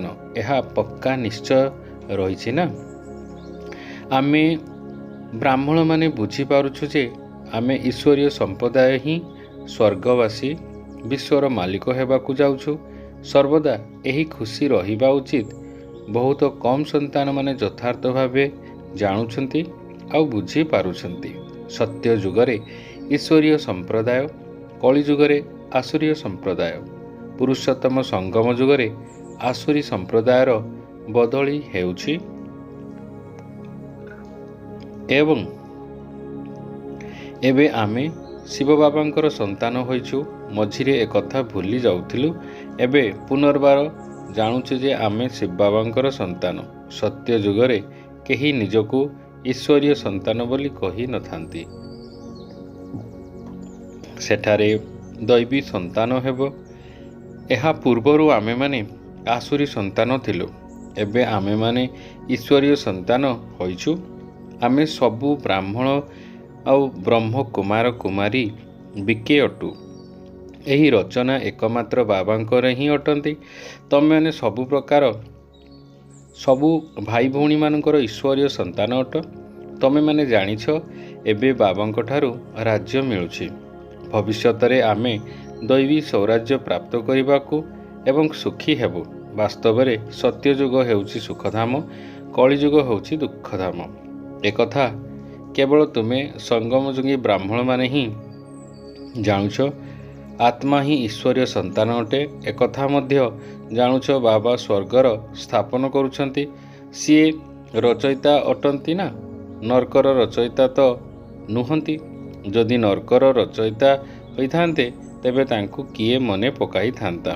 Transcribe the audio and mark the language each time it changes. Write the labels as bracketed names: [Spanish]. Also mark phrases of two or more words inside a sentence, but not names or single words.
[Odia] ଏହା ପକ୍କା ନିଶ୍ଚୟ ରହିଛି ନା। ଆମେ ବ୍ରାହ୍ମଣ ମାନେ ବୁଝି ପାରୁଛୁ ଯେ ଆମେ ଈଶ୍ୱରୀୟ ସଂପ୍ରଦାୟ ହିଁ ସ୍ୱର୍ଗବାସୀ ବିଶ୍ୱର ମାଲିକ ହେବାକୁ ଯାଉଛୁ। ସର୍ବଦା ଏହି ଖୁସି ରହିବା ଉଚିତ। ବହୁତ କମ ସନ୍ତାନ ମାନେ ଯଥାର୍ଥ ଭାବେ ଜାଣୁଛନ୍ତି ଆଉ ବୁଝି ପାରୁଛନ୍ତି। ସତ୍ୟ ଯୁଗରେ ଈଶ୍ୱରୀୟ ସଂପ୍ରଦାୟ, କଳି ଯୁଗରେ ଆସୁରୀୟ ସଂପ୍ରଦାୟ, ପୁରୁଷୋତ୍ତମ ସଂଗମ ଯୁଗରେ ଆସୁରୀ ସଂପ୍ରଦାୟର ବଦଳି ହେଉଛି। ଏବଂ ଏବେ ଆମେ ଶିବ ବାବାଙ୍କର ସନ୍ତାନ ହୋଇଛୁ। ମଝିରେ ଏକଥା ଭୁଲି ଯାଉଥିଲୁ। ଏବେ ପୁନର୍ବାର ଜାଣୁଛୁ ଯେ ଆମେ ଶିବ ବାବାଙ୍କର ସନ୍ତାନ। ସତ୍ୟ ଯୁଗରେ କେହି ନିଜକୁ ଈଶ୍ୱରୀୟ ସନ୍ତାନ ବୋଲି କହି ନଥାନ୍ତି। ସେଠାରେ ଦୈବୀ ସନ୍ତାନ ହେବୋ। ଏହା ପୂର୍ବରୁ ଆମେ ମାନେ ଆସୁରୀ ସନ୍ତାନ ଥିଲୁ। ଏବେ ଆମେ ମାନେ ଈଶ୍ୱରୀୟ ସନ୍ତାନ ହୋଇଛୁ। ଆମେ ସବୁ ବ୍ରାହ୍ମଣ ଆଉ ବ୍ରହ୍ମ କୁମାର କୁମାରୀ ବି କେ ଅଟୁ। ଏହି ରଚନା ଏକମାତ୍ର ବାବାଙ୍କର ହିଁ ଅଟନ୍ତି। ତମେ ମାନେ ସବୁ ପ୍ରକାର ସବୁ ଭାଇ ଭଉଣୀ ମାନଙ୍କର ଈଶ୍ୱରୀୟ ସନ୍ତାନ ଅଟ। ତମେ ମାନେ ଜାଣିଛ ଏବେ ବାବାଙ୍କ ଠାରୁ ରାଜ୍ୟ ମିଳୁଛି। ଭବିଷ୍ୟତରେ ଆମେ ଦୈବୀ ସ୍ୱରାଜ୍ୟ ପ୍ରାପ୍ତ କରିବାକୁ ଏବଂ ସୁଖୀ ହେବୁ। ବାସ୍ତବ ରେ ସତ୍ୟ ଯୁଗ ହେଉଛି ସୁଖଧାମ, କଳି ଯୁଗ ହେଉଛି ଦୁଃଖଧାମ। ଏକଥା କେବଳ ତୁମେ ସଂଗମ ଯୁଗୀ ବ୍ରାହ୍ମଣ ମାନେ ହିଁ ଜାଣୁଛ। ଆତ୍ମା ହିଁ ଈଶ୍ୱରୀୟ ସନ୍ତାନ ଅଟେ। ଏକଥା ମଧ୍ୟ ଜାଣୁଛ ବାବା ସ୍ୱର୍ଗର ସ୍ଥାପନ କରୁଛନ୍ତି। ସିଏ ରଚୟିତା ଅଟନ୍ତି ନା, ନର୍କର ରଚୟିତା ତୋ ନୁହନ୍ତି। ଯଦି ନର୍କର ରଚୟିତା ହୋଇଥାନ୍ତେ ତେବେ ତାଙ୍କୁ କିଏ ମନେ ପକାଇ ଥାନ୍ତା।